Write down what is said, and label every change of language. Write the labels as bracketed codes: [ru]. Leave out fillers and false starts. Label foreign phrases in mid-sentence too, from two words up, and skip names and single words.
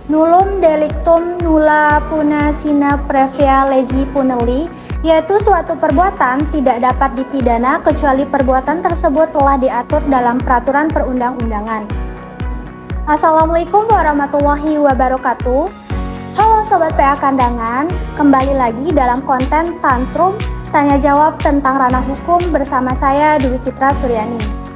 [la] nullum delictum nulla puna sine previa legi puneli, [id] yaitu suatu perbuatan tidak dapat dipidana kecuali perbuatan tersebut telah diatur dalam peraturan perundang-undangan. [ar] السلام عليكم ورحمة الله وبركاته. [id] Halo Sobat PA Kandangan, kembali lagi dalam konten Tantrum Tanya Jawab tentang ranah hukum bersama saya Dwi Citra Suryani.